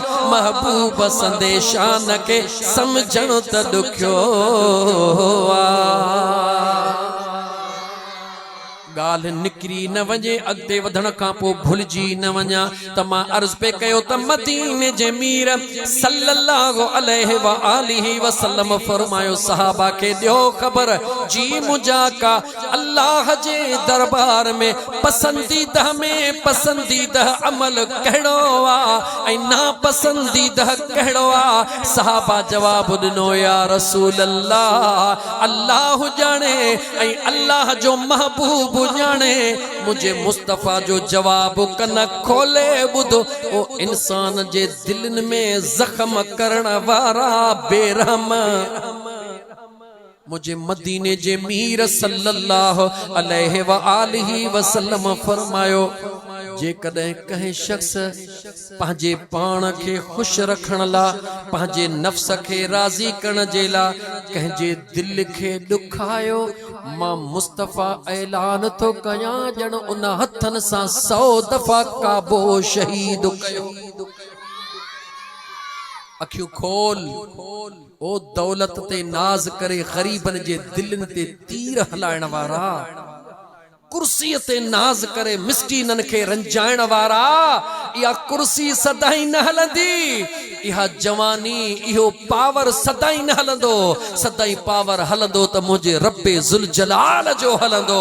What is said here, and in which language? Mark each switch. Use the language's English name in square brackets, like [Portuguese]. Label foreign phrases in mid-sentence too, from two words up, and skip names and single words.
[Sindhi] महबूब संदेशान खे समझण त ॾुखियो आ। ॻाल्हि निकिरी न वञे, अॻिते वधण खां पोइ भुलिजी न वञा त मां अर्ज़ पे कयो त मदीने जे मीर [Arabic] صلى الله عليه وآله وسلم [Sindhi] फरमायो सहाबा खे ॾियो ख़बर जी मुंहिंजा का अल्लाह जे दरबार में पसंदीदा अमल कहिड़ो आहे ऐं नापसंदीदा कहिड़ो आहे। सहाबा जवाब ॾिनो [Arabic] يا رسول الله, [Sindhi] अल्लाह ॼाणे ऐं अल्लाह जो महबूब ॼाणे मुझे मुस्तफ़ा जो जवाब कन खोले ॿुधो ओ इंसान जे दिलनि में ज़ख्म करण वारा बेरहम मुझे मदीने जे मीर [Arabic] صلى الله عليه وآله وسلم [Sindhi] फरमायो जे कदे कहे शख्स पंहिंजे पाण खे खुश रखण ला पंहिंजे नफ्स खे राज़ी करण जे ला कंहिंजे दिल खे दुखायो मां मुस्तफ़ा ऐलान थो कयां ॼण उन हथन सां 100 दफ़ा काबो शहीद कयो। अखियूं खोल ओ दौलत ते नाज करे गरीबन जे दिलन ते तीर हलाइण वारा कुर्सी ते नाज करे मिस्कीनन खे रंजाइण वारा या कुर्सी सदाई न हलंदी इहा जवानी इहो पावर सदाई न हलंदो सदाई पावर हलंदो त मुझे रब्बे जुल जलाल जो हलंदो।